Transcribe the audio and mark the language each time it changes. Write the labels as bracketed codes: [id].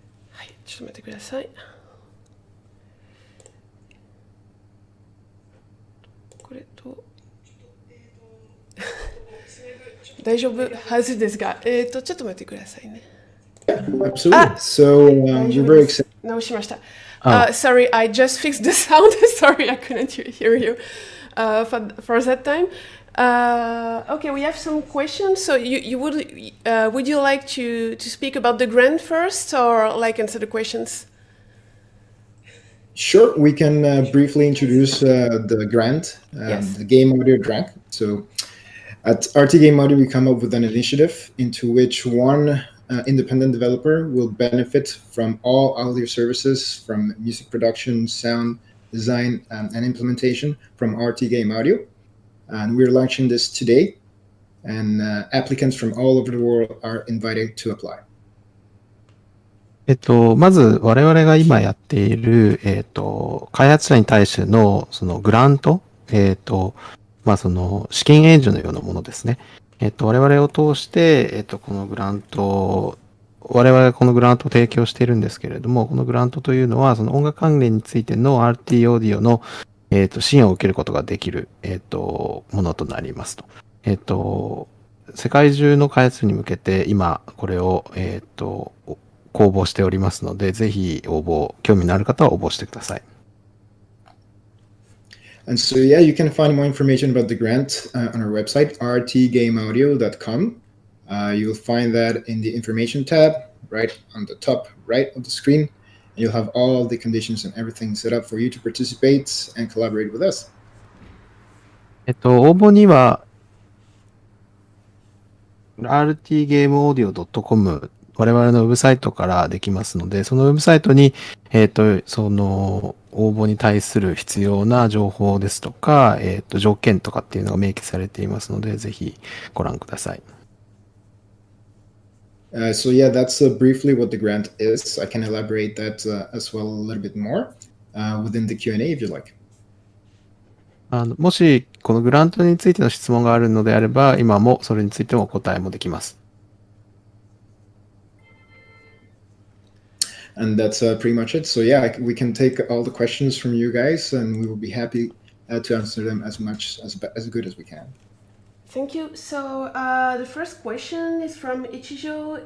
[ja] はい、ちょっと待ってください。これと大丈夫はずですが、ちょっと待ってくださいね。 [en] Absolutely. Ah. So we're very excited. [ja] 直しました。あ [en] Sorry, I just fixed the sound. Sorry, I couldn't hear you for that time. Okay, we have some questions. So you would you like to speak about the grant first, or like answer the questions? Sure, we can briefly introduce the grant, Yes. the Game Audio grant. So at RT Game Audio, we come up with an initiative into which one independent developer will benefit from all audio services from music production, sound design, and implementation from RT Game Audio. And we're launching this today, and applicants from all over the world are invited to apply. [ja] まず我々が今やっている、開発者に対してのそのグラント、その資金援助のようなものですね。我々を通して、このグラント、我々がこのグラントを提供しているんですけれども、このグラントというのは、その音楽関連についての RT オーディオの、支援を受けることができる、ものとなりますと。世界中の開発に向けて今、これを、公募しておりますので、ぜひ興味のある方は応募してください。 [en] And so, yeah, you can find more information about the grant on our website, rtgameaudio.com. You'll find that in the information tab, right on the top right of the screen. You'll have all the conditions and everything set up for you to participate and collaborate with us. [ja] 応募には、rtgameaudio.com我々のウェブサイトからできますので、そのウェブサイトに、その応募に対する必要な情報ですとか、条件とかっていうのが明記されていますので、ぜひご覧ください。 [en] So yeah, that's briefly what the grant is. I can elaborate that as well a little bit more within the Q&A if you like. [ja] もしこのグラントについての質問があるのであれば、今もそれについてもお答えもできます。 [en] And that's pretty much it. So yeah, we can take all the questions from you guys, and we will be happy to answer them as good as we can. Thank you. So the first question is from Ichijo.